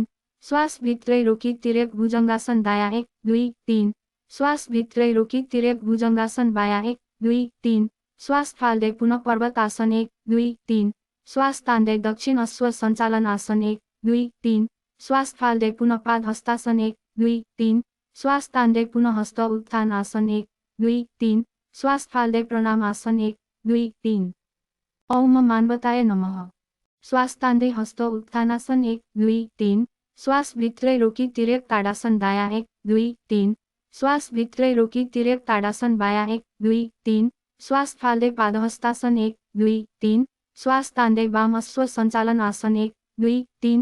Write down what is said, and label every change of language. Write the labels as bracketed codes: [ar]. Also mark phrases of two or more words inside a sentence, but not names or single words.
[ne] श्वास भित्रै रोकी तिर्यक भुजङ्गासन दायाँ 1, 2, 3। श्वास भित्रै रोकी तिर्यक भुजङ्गासन बायाँ 1, 2, 3। श्वास फाल्दै पुनः पर्वतासन 1, 2, 3। श्वास तान्दै दक्षिण अश्व सञ्चालन आसन 1, 2, 3। श्वास फाल्दै पुनः पाद हस्तासन 1, 2, 3। श्वास तान्दै पुनः हस्त उत्थान आसन 1, 2, 3। श्वास फाल्दै प्रणाम आसन 1, 2, 3। [sa] ओम मानवताय नमः। [ne] श्वास तान्दै हस्त उत्थानासन 1, 2, 3। श्वास भित्रै रोकी तिर्यक ताडासन दायाँ 1, 2, 3। श्वास भित्रै रोकी तिर्यक ताडासन बायाँ 1, 2, 3। श्वास फाल्दै पादहस्तासन 1, 2, 3। श्वास तान्दै वाम अश्व सञ्चालन आसन 1, 2, 3।